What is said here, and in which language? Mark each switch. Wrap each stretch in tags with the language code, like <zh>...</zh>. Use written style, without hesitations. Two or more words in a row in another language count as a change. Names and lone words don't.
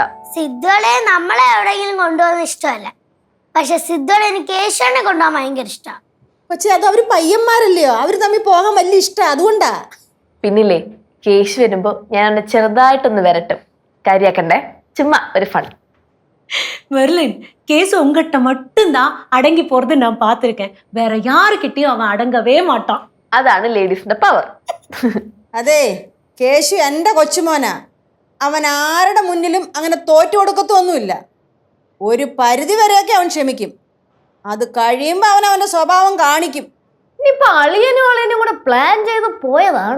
<ml>സിദ്ധുവളെ നമ്മളെ എവിടെയെങ്കിലും കൊണ്ടുപോകുന്ന ഇഷ്ടമല്ല, പക്ഷെ സിദ്ധുവളിന് കേശുവിനെ കൊണ്ടുപോകാൻ ഭയങ്കര ഇഷ്ടമാണ്. പക്ഷെ അത് അവര് പയ്യന്മാരല്ലയോ, അവര് തമ്മിൽ പോകാൻ വലിയ ഇഷ്ടം, അതുകൊണ്ടാ. പിന്നില്ലേ കേശു വരുമ്പോ ഞാൻ അവനെ ചെറുതായിട്ടൊന്ന് വരട്ടും. കാര്യാക്കണ്ടേ, ചുമ്മാ ഒരു ഫൺ.</ml> <ta>மெர்லின் கேசு உங்ககிட்ட மட்டும்தான் அடங்கி போறது நான் பார்த்திருக்கேன். வேற யாருக்கிட்டையும் அவன் அடங்கவே மாட்டான்.</ta> <ml>അതാണ് ലേഡീസിന്റെ പവർ. അതെ, കേശു എൻ്റെ കൊച്ചുമോനാ. അവൻ ആരുടെ മുന്നിലും അങ്ങനെ തോറ്റു കൊടുക്കത്തൊന്നുമില്ല. ഒരു പരിധി വരെയൊക്കെ അവൻ ക്ഷമിക്കും. അത് കഴിയുമ്പോൾ അവൻ അവൻ്റെ സ്വഭാവം കാണിക്കും. ഇനിയിപ്പൊ അളിയനും കൂടെ പ്ലാൻ ചെയ്ത് പോയതാണോ?</ml>